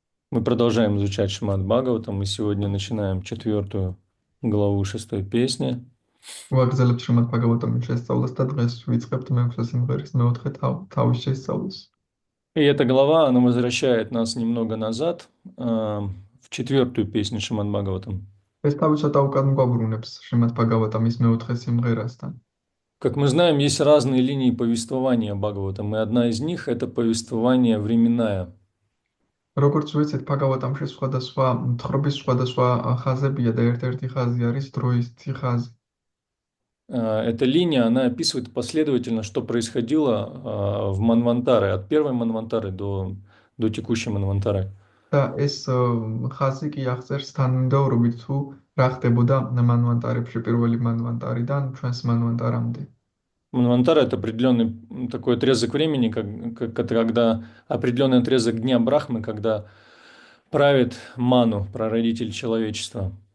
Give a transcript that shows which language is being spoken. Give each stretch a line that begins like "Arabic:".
Russian: мы продолжаем изучать Шримад Бхагаватам. Мы сегодня начинаем 4 главу 6 песни.
Georgian: ვაგრძელებთ შრიმად ბაგავატამის შესწავლას და დღეს ვიწყებთ მეექვსე სიმღერის მეოთხე თავის შესწავლას.
Russian: И эта глава, она возвращает нас немного назад, в 4 песню Шримад Бхагаватам.
Georgian: ეს თავისად უკან გვაბრუნებს შრიმად ბაგავატამის მეოთხე სიმღერასთან.
Russian: Как мы знаем, есть разные линии повествования Бхагаватам, и одна из них – это повествование временная.
Georgian: როგორც ვიცით, ბაგავატამში სხვადასხვა თხრობის სხვადასხვა ხაზებია და ერთ-ერთი ხაზი არის დროის ხაზი.
Russian: Эта линия, она описывает последовательно, что происходило в Манвантаре, от первой Манвантары до текущей Манвантары.
Georgian: და ეს ხაზი კი აღწერს თანმიმდევრობით თუ რა ხდებოდა მანვანტარებში პირველი მანვანტარიდან ჩვენს მანვანტარამდე.
Russian: Манвантара – это определенный такой отрезок времени, когда определенный отрезок дня Брахмы, когда правит Ману, прародитель человечества.